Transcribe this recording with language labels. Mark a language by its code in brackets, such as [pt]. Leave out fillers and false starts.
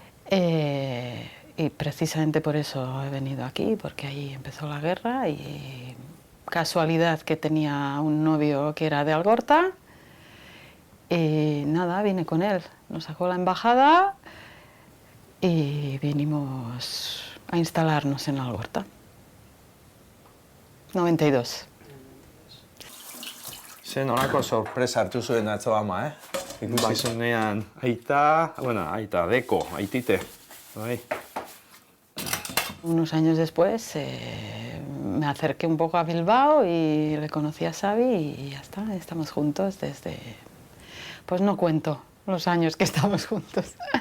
[es] Y precisamente por eso he venido aquí, porque ahí empezó la guerra y casualidad que tenía un novio que era de Algorta y nada, vine con él, nos sacó la embajada y vinimos a instalarnos en Algorta. 92. [eu] Zer nolako sorpresa hartu zuen atzo ama, Ikusi zuenean aita, deko, aitite. Bai. [es] Unos años después me acerqué un poco a Bilbao y le conocí a Xabi y ya está, estamos juntos desde... Pues no cuento los años que estamos juntos.